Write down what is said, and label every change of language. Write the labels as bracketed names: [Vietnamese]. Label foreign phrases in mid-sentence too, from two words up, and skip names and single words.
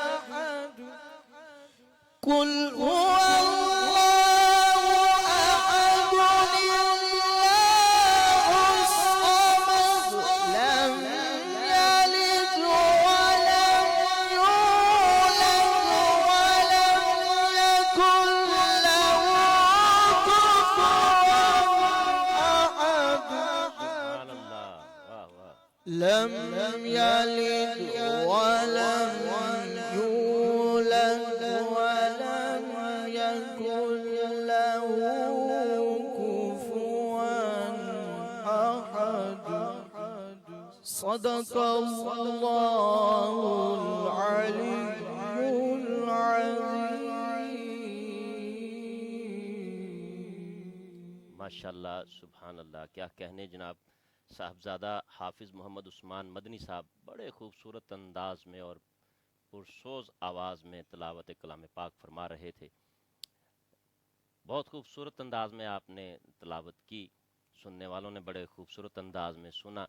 [Arabic] قل هو الله أحد الله الصمد لم يلد ولم يولد ولم يكن له كفوا أحد. سبحان اللہ. [Urdu] واہ واہ. [Arabic] لم يلد ولم يولد ولم يكن له كفوا أحد. صدق الله العلي العظيم. ماشاءاللہ سبحان اللہ، [Urdu] کیا کہنے جناب. صاحبزادہ حافظ محمد عثمان مدنی صاحب بڑے خوبصورت انداز میں اور پرسوز آواز میں تلاوت کلام پاک فرما رہے تھے. بہت خوبصورت انداز میں آپ نے تلاوت کی، سننے والوں نے بڑے خوبصورت انداز میں سنا.